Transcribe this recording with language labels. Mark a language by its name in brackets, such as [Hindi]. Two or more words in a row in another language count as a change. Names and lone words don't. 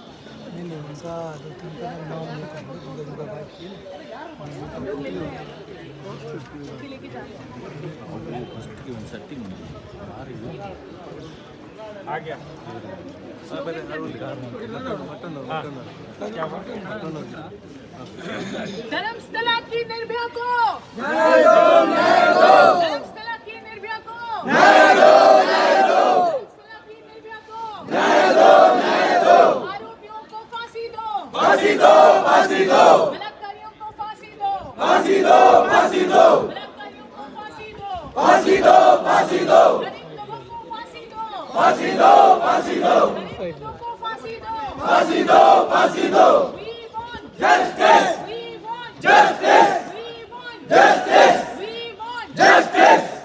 [Hindi] हम लोग मिल रहे हैं। लेके जा रहे आ गया ಧರ್ಮಸ್ಥಳಕ್ಕೆ ನಿರ್ಭಯ को ಧರ್ಮಸ್ಥಳ की निर्भया को ಧರ್ಮಸ್ಥಳ की निर्भया को आरोपियों को फांसी दो बलात्कारियों को फांसी दो बलात्कारियों को फांसी दो गरीब लोगों को फांसी दो गरीब लोगों को फांसी दो [English] We want justice. We want justice. We want justice. We want justice.